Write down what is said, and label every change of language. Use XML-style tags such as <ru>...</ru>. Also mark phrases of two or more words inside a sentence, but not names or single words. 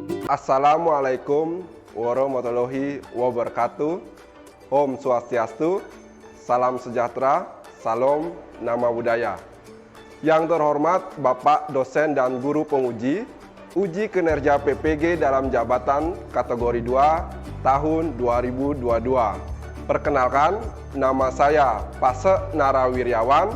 <ar>السلام عليكم ورحمة الله وبركاته.</ar> <ban>Om Swastiastu,</ban> <id>salam sejahtera, salam nama budaya. Yang terhormat Bapak dosen dan guru penguji, uji kinerja PPG dalam jabatan kategori 2 tahun 2022. Perkenalkan, nama saya Pase Narawiryawan.</id>